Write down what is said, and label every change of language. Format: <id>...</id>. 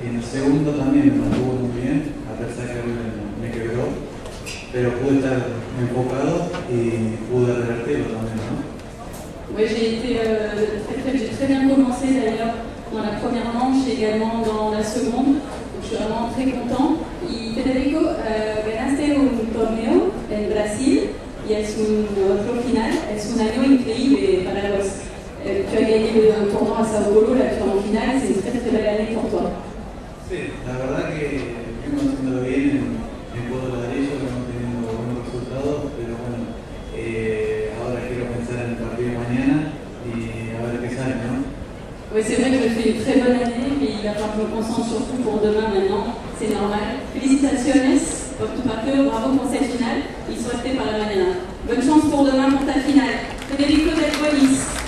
<es>Segundo también me mantuvo muy bien, a pesar que me quebró, pero pude estar enfocado y pude revertirlo también, ¿no?</es> <fr>Oui, j'ai très bien commencé d'ailleurs dans la première manche et également dans la seconde, donc je suis vraiment très content.</fr> <es>Y Federico, ganaste un torneo en Brasil y es otro final, es un año increíble para los.</es> <fr>Tu as gagné un tournoi à Sao Paulo, là tu es en finale, c'est une très très belle année pour toi.</fr> <es>Sí, la verdad que fuimos haciendo bien en Puerto Ladrillo, estamos teniendo buenos resultados, pero bueno, ahora quiero pensar en el partido de mañana y a ver qué sale, ¿no?</es> <fr>Oui, c'est vrai que je fais une très bonne année, mais il va falloir que je me concentre surtout pour demain maintenant, c'est normal.</fr> <es>Felicitaciones por tu partido,</es> <fr>bravo pour cette finale,</fr> <es>y suerte para mañana.</es> <fr>Bonne chance pour demain pour ta finale. Federico Delbonis.</fr>